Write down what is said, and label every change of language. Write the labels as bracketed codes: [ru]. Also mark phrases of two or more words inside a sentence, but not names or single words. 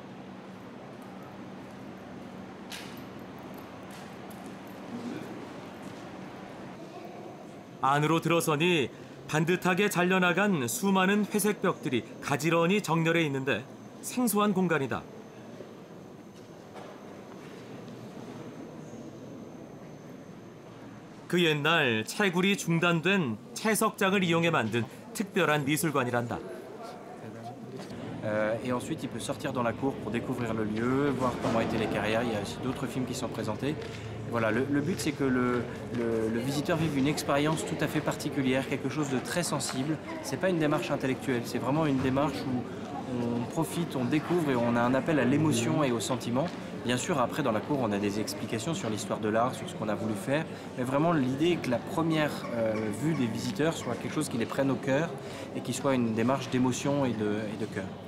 [ko] 안으로 들어서니 반듯하게 잘려나간 수많은 회색 벽들이 가지런히 정렬해 있는데 생소한 공간이다. 그 옛날 채굴이 중단된 채석장을 이용해 만든 특별한 미술관이란다. [fr] Et ensuite, il peut sortir dans la cour pour découvrir le lieu, voir comment étaient les carrières. Il y a aussi d'autres films qui sont présentés. Et voilà, le but, c'est que le visiteur vive une expérience tout à fait particulière, quelque chose de très sensible. C'est pas une démarche intellectuelle, c'est vraiment une démarche où on profite, on découvre et on a un appel à l'émotion et au sentiment. Bien sûr, après, dans la cour, on a des explications sur l'histoire de l'art, sur ce qu'on a voulu faire. Mais vraiment, l'idée est que la première vue des visiteurs soit quelque chose qui les prenne au cœur et qui soit une démarche d'émotion et de cœur.